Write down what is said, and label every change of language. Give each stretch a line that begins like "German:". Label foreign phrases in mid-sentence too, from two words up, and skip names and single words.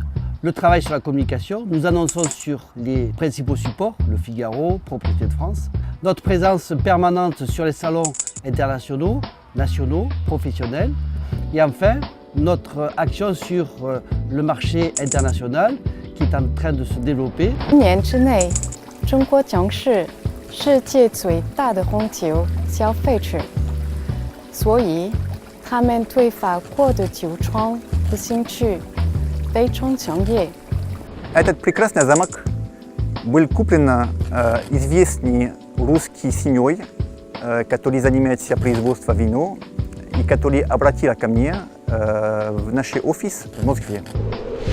French: Le travail sur la communication, nous annonçons sur les principaux supports, Le Figaro, Propriété de France. Notre présence permanente sur les salons internationaux, nationaux, professionnels. Et enfin, notre action sur le marché international qui est en train de se développer.
Chinese: 1 年之内，中国将是世界最大的红酒消费者，所以他们对法国的酒庄的兴趣非常强烈。
Russian: Этот прекрасный замок был куплен известный русский семьей, который занимается производством вина и который обратился ко мне в наш офис в Москве.